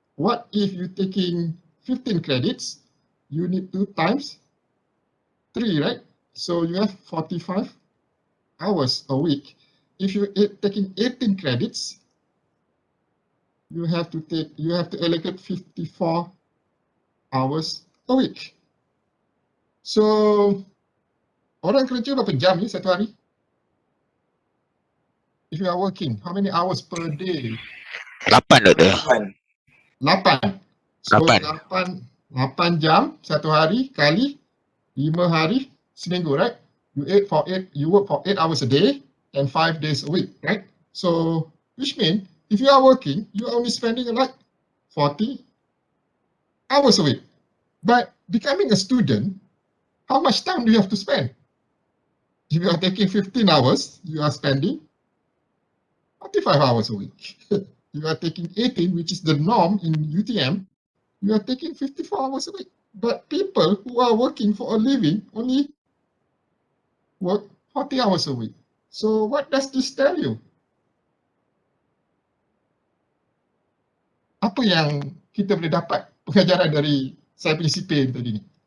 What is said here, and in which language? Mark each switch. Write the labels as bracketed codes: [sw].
[en] What if you're taking 15 credits? You need to times 3, right? So you have 45 hours a week. If you're taking 18 credits, you have to allocate 54 hours a week. [ms] So orang kerja berapa jam ni satu hari? [en] If you are working, how many hours per day? [ms] 8 doktor. 8. So 8 jam satu hari kali 5 hari seminggu, right? [en] You work for 8 hours a day and 5 days a week, right? So which means if you are working, you are only spending like 40 hours a week. But becoming a student, how much time do you have to spend? If you are taking 15 hours, you are spending 45 hours a week. You are taking 18, which is the norm in UTM, you are taking 54 hours a week. But people who are working for a living only work 40 hours a week. So what does this tell you? [ms] Apa yang kita boleh dapat pengajaran dari saya punya sipir tadi ni?